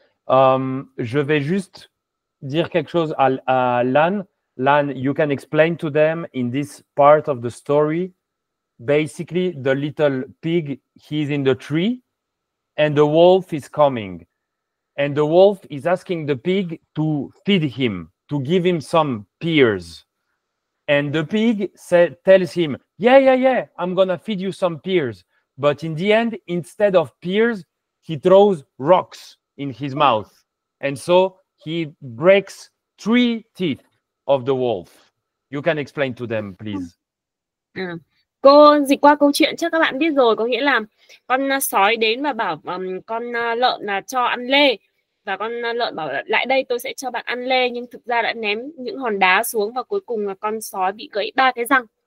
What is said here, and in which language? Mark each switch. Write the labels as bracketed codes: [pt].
[fr] Je vais juste dire quelque chose à Lan. [en] Lan, you can explain to them in this part of the story. Basically, the little pig, he's in the tree and the wolf is coming. And the wolf is asking the pig to feed him, to give him some pears. And the pig tells him, yeah, I'm going to feed you some pears. But in the end, instead of pears, he throws rocks in his mouth. And so he breaks 3 teeth of the wolf. You can explain to them, please. [vi] Cô dịch qua câu chuyện chắc các bạn biết rồi, có nghĩa là con sói đến và bảo con lợn là cho ăn lê, và con lợn bảo lại đây tôi sẽ cho bạn ăn lê, nhưng thực ra đã ném những hòn đá xuống và cuối cùng là con sói bị gãy 3 cái răng.